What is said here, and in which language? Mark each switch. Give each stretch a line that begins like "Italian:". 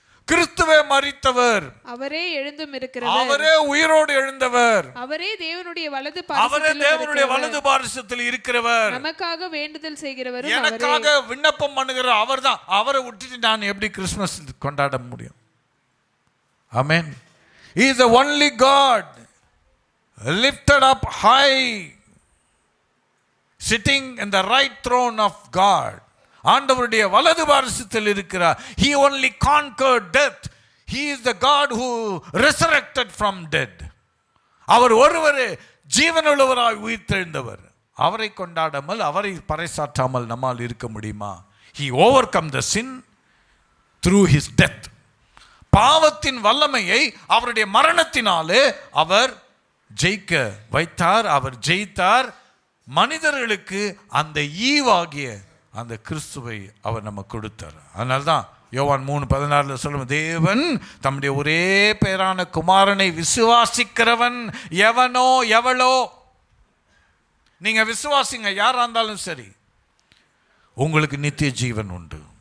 Tamil: கிறிஸ்துவே மரித்தவர், அவரே எழுந்தும் இருக்கிறவர், அவரே உயிரோடு எழுந்தவர், அவரே தேவனுடைய வலது பாரிசத்தில் இருக்கிறவர், நமக்காக வேண்டுதல் செய்கிறவர், எனக்காக விண்ணப்பம் பண்ணுகிற அவர்தான். அவரை விட்டுட்டு நான் எப்படி கிறிஸ்துமஸ் கொண்டாட முடியும்? ஆமென்.
English: He is the only God lifted up high, sitting in the right throne of God.
Tamil: ஆண்டவருடைய வலது பாரிசத்தில் இருக்கிறார்.
English: He only conquered death. He is the God who resurrected from dead.
Tamil: அவர் ஒருவரே ஜீவனுள்ளவராய் உயிர்த்தெழுந்தவர். அவரை கொண்டாடாமல், அவரை பறைசாற்றாமல் நம்மால் இருக்க முடியுமா?
English: He overcome the sin through his death.
Tamil: பாவத்தின் வல்லமையை அவருடைய மரணத்தினாலே அவர் ஜெயிக்க வைத்தார். அவர் ஜெயித்தார். மனிதர்களுக்கு அந்த ஈவாகிய அந்த கிறிஸ்துவை அவர் நமக்கு கொடுத்தார். அதனால்தான் யோவான் 3:16 சொல்லும், தேவன் தம்முடைய ஒரே பேரான குமாரனை விசுவாசிக்கிறவன் எவனோ எவளோ, நீங்க விசுவாசிங்க, யாரா இருந்தாலும் சரி, உங்களுக்கு நித்திய ஜீவன் உண்டு.